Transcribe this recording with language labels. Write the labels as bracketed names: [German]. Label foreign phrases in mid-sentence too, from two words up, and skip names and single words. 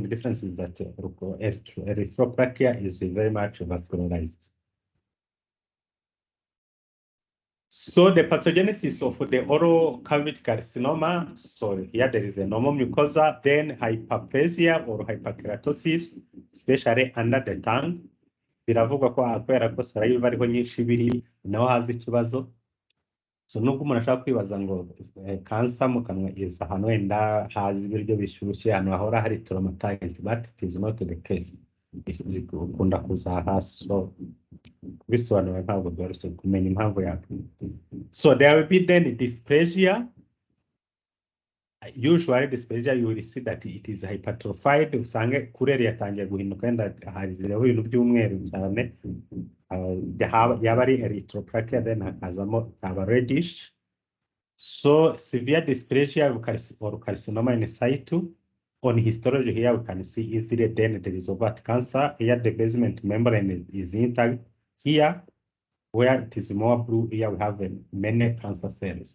[English] The difference is that erythroplakia is very much vascularized. So the pathogenesis of the oral cavity carcinoma, so here there is a normal mucosa, then hyperplasia or hyperkeratosis, especially under the tongue. [Kinyarwanda] Biravugwa ko kubera ko saliva ariho nyinshi biri naho haza ikibazo. So nubwo umuntu ashaka kwibaza ngo cancer mu kanwa is ahantu wenda haza ibiryo bishyushye, ahantu hahora hari traumatized, [English] but it is not the case. [Kinyarwanda] Zikunda kuza hasi. So bisobanura ntabwo byoroshye kumenya impamvu yabyo. [English] So there will be then dysplasia. Usually dysplasia, you will see that it is hypertrophied. [Kinyarwanda] Usange kureri yatangiye guhinduka wenda hariho ibintu by'umweru cyane. Yaba ari erythroplakia, then hakazamo aba reddish. [English] So severe dysplasia or carcinoma in situ. On histology here we can see easily then there is overt cancer. Here the basement membrane is intact. Here where it is more blue, here we have many cancer cells.